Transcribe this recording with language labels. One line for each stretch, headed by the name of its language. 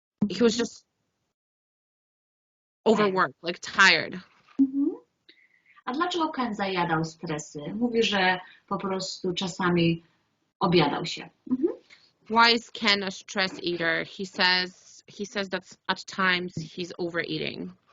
English: He was just overworked, like tired.
Polish: A dlaczego Ken zajadał stresy? Mówi, że po prostu czasami objadał się.
English: Why is Ken a stress eater? He says that at times he's overeating.